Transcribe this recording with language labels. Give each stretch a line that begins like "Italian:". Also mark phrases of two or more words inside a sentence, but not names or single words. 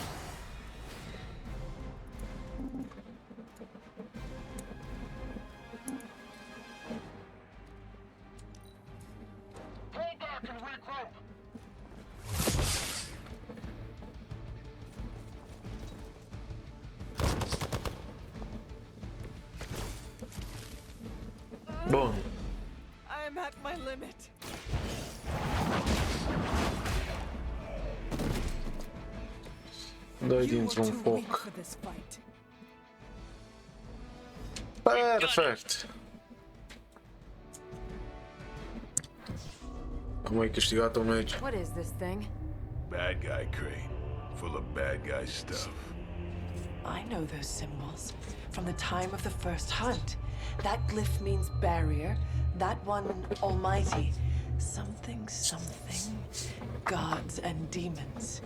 English: Pull back and regroup.
Romanian: Bun.
English: I am at my limit.
Romanian: Doi dintr-un foc. Perfect. Am mai câștigat un meci.
English: What is this thing? Bad guy crate, full of bad guy stuff. I know those symbols from the time of the first hunt. That glyph means barrier, that one almighty. Something, something. Gods and demons.